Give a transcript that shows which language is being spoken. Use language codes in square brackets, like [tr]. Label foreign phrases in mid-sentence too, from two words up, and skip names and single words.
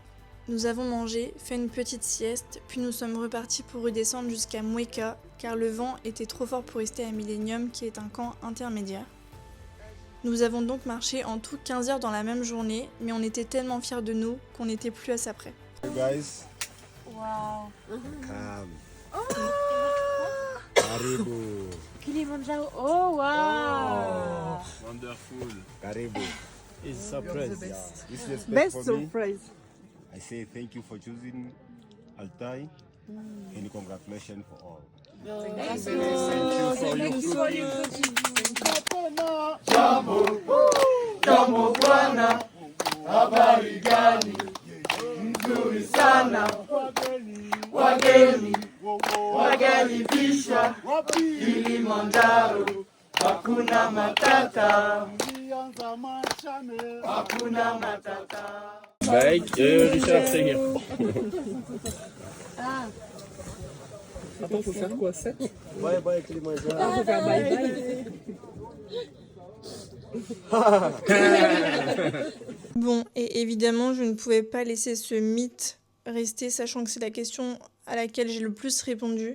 [fr] Nous avons mangé, fait une petite sieste, puis nous sommes repartis pour redescendre jusqu'à Mweka, car le vent était trop fort pour rester à Millennium, qui est un camp intermédiaire. Nous avons donc marché en tout 15 heures dans la même journée, mais on était tellement fiers de nous qu'on n'était plus à ça près. [en] Hey guys. Wow. [sw] Karibu. [en] Kilimandjaro. Oh wow. Wonderful. [sw] Karibu. [en] It's a surprise. This is Best for me. surprise. I say thank you for choosing Altai and congratulations for all. Thank you for your [sw] Jambo, jambo bwana, habari gani? Nzuri sana, wageni wakaribishwa Kilimanjaro, hakuna matata, hakuna matata. [fr] Mike, Richard, c'est here. Attends, faut faire quoi? 7? [en] Bye bye Kilimanjaro. [fr] Faut faire [en] bye bye. [fr] Bon, et évidemment, je ne pouvais pas laisser ce mythe rester, sachant que c'est la question à laquelle j'ai le plus répondu.